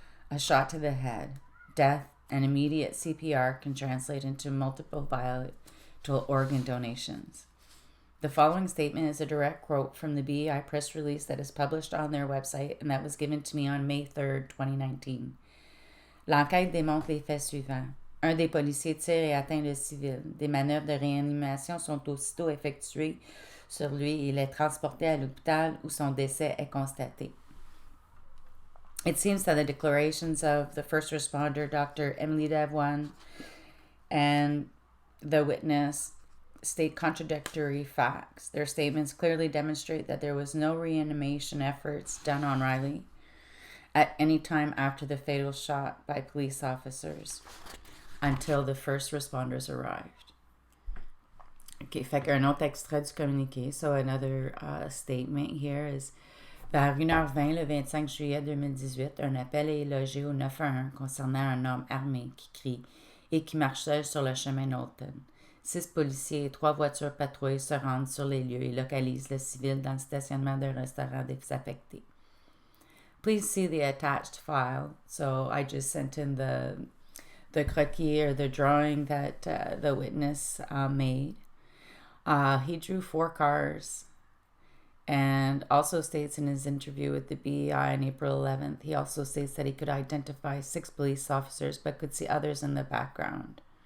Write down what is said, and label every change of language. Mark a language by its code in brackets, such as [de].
[en] A shot to the head, death, and immediate CPR can translate into multiple vital organ donations. The following statement is a direct quote from the BEI press release that is published on their website and that was given to me on May 3rd, 2019. [fr] L'enquête démontre les faits suivants. Un des policiers tire et atteint le civil. Des manœuvres de réanimation sont aussitôt effectuées sur lui et il est transporté à l'hôpital où son décès est constaté. [en] It seems that the declarations of the first responder, Dr. Emily Davoine, and the witness state contradictory facts. Their statements clearly demonstrate that there was no reanimation efforts done on Riley at any time after the fatal shot by police officers until the first responders arrived. [fr] Okay, fait qu'un autre extrait du communiqué. [en] So another statement here is: [fr] vers 1h20 le 25 juillet 2018, un appel est logé au 911 concernant un homme armé qui crie et qui marche seul sur le chemin Knowlton. 6 policiers et 3 voitures patrouilles se rendent sur les lieux et localisent le civil dans le stationnement d'un restaurant désaffecté. [en] Please see the attached file. So I just sent in the croquis or the drawing that the witness made. He drew 4 cars and also states in his interview with the BEI on April 11th, he also states that he could identify 6 police officers but could see others in the background.